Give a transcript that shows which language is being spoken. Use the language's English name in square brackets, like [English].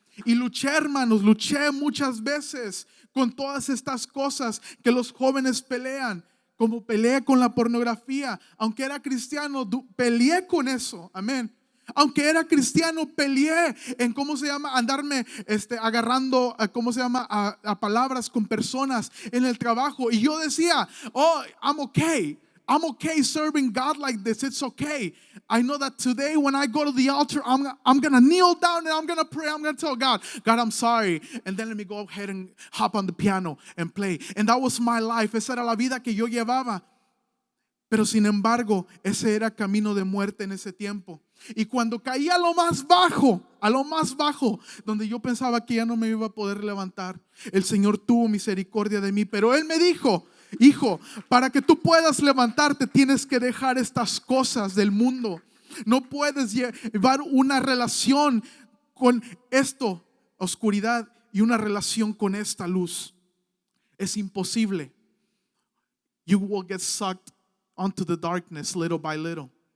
[Spanish] Y luché, hermanos, luché muchas veces con todas estas cosas que los jóvenes pelean, como peleé con la pornografía. Aunque era cristiano, peleé con eso, amén. Aunque era cristiano, peleé en andarme agarrando, a palabras con personas en el trabajo. Y yo decía, [English] oh, I'm okay serving God like this. It's okay. I know that today when I go to the altar, I'm going to kneel down and I'm going to pray. I'm going to tell God, I'm sorry. And then let me go ahead and hop on the piano and play. And that was my life. [Spanish] Esa era la vida que yo llevaba. Pero sin embargo, ese era camino de muerte en ese tiempo. Y cuando caí a lo más bajo, donde yo pensaba que ya no me iba a poder levantar, el Señor tuvo misericordia de mí. Pero Él me dijo, hijo, para que tú puedas levantarte tienes que dejar estas cosas del mundo. No puedes llevar una relación con esto, oscuridad, y una relación con esta luz. Es imposible. [English] You will get sucked onto the darkness little by little.